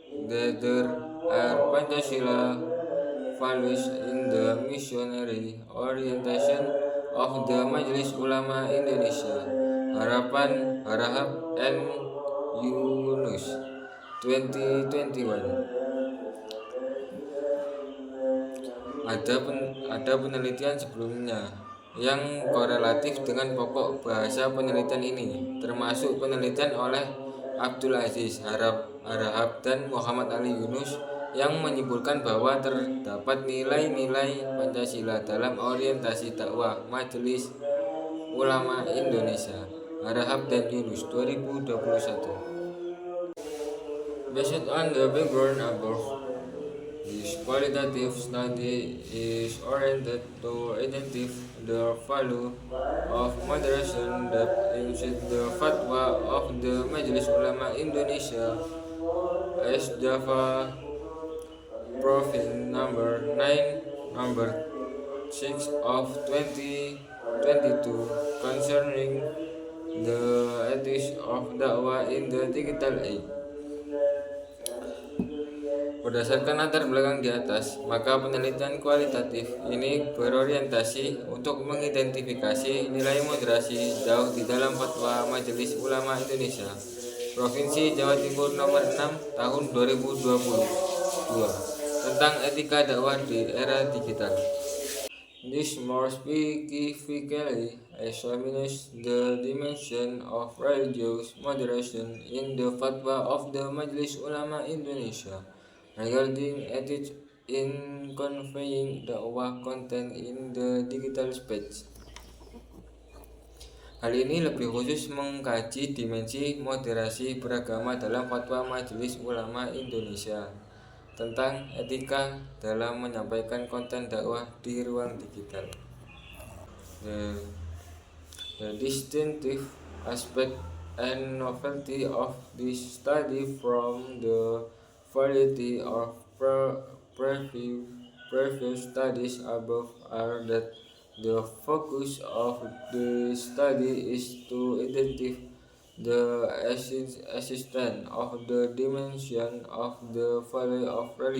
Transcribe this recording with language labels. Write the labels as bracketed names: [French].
[English] that there are Pancasila values in the missionary orientation of the Majelis Ulama Indonesia, Harahap and Yunus, 2021. [Indonesian] Ada penelitian sebelumnya yang korelatif dengan pokok bahasa penelitian ini, termasuk penelitian oleh Abdul Aziz Harahap dan Muhammad Ali Yunus yang menyimpulkan bahwa terdapat nilai-nilai Pancasila dalam orientasi dakwah Majelis Ulama Indonesia, Harahap dan Yunus, 2021. [English] Based on the background above, this qualitative study is oriented to identify the value of moderation that inside the fatwa of the Majelis Ulama Indonesia as Java Province number 9, number 6 of 2022 concerning the ethics of dakwah in the digital age. [Indonesian] Berdasarkan latar belakang di atas, maka penelitian kualitatif ini berorientasi untuk mengidentifikasi nilai moderasi dakwah di dalam fatwa Majelis Ulama Indonesia Provinsi Jawa Timur nomor 6 tahun 2022 tentang etika dakwah di era digital. [English] This more specifically examines the dimension of religious moderation in the fatwa of the Majelis Ulama Indonesia regarding ethics in conveying dakwah content in the digital space. [Indonesian] Hal ini lebih khusus mengkaji dimensi moderasi beragama dalam fatwa Majelis Ulama Indonesia tentang etika dalam menyampaikan konten dakwah di ruang digital. [English] The distinctive aspect and novelty of this study from the variety of previous studies above are that the focus of the study is to identify the existence of the dimension of the value of